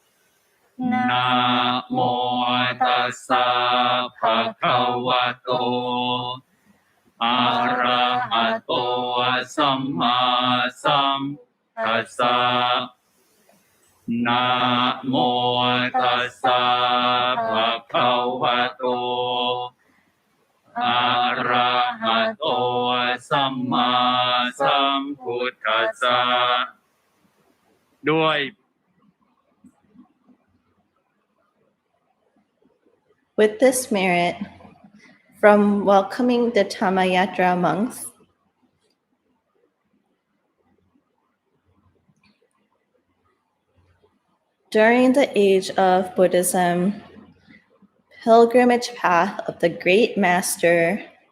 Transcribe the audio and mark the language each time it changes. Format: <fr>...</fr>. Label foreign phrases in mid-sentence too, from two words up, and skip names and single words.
<pi>Namo tassa bhagavato arahato samma sambuddhassa. Namo tassa bhagavato arahato samma sambuddhassa.</pi> <th>ด้วย</th> <en>With this merit, from welcoming the Dhammayatra monks, during the age of Buddhism, pilgrimage path of the great master,</en>